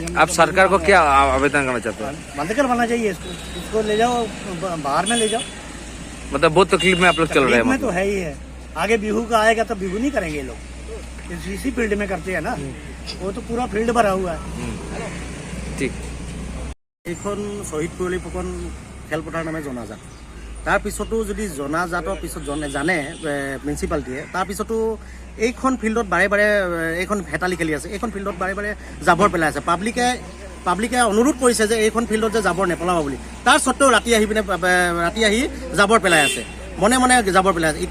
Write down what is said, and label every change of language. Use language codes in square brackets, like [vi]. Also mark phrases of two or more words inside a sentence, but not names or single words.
[hi] आप सरकार को क्या आवेदन करना चाहते हैं? बंद करवाना चाहिए इसको ले जाओ, बाहर में ले जाओ। मतलब बहुत तकलीफ में आप लोग चल रहे हैं। में तो है ही है। आगे बिहू का आएगा तो बिहू नहीं करेंगे लोग, इसी फील्ड में करते हैं ना। वो तो पूरा फील्ड भरा हुआ है। ठीक। [as] এইখন শ্বহীদ পিয়লি ফুকন খেলপথাৰ নামে জনাজাত। তাৰপিছতো যদি জনাজাতৰ পিছত জানে মিউনিচিপালিটিয়ে, তাৰপিছতো এইখন ফিল্ডত বাৰে বাৰে এইখন হেতালি খেলি আছে, এইখন ফিল্ডত বাৰে বাৰে জাবৰ পেলাই আছে। পাব্লিকে অনুৰোধ কৰিছে যে এইখন ফিল্ডত যে জাবৰ নেপেলাব বুলি, তাৰ স্বত্তেও ৰাতি আহি জাবৰ পেলাই আছে, মনে মনে জাবৰ পেলাই আছে।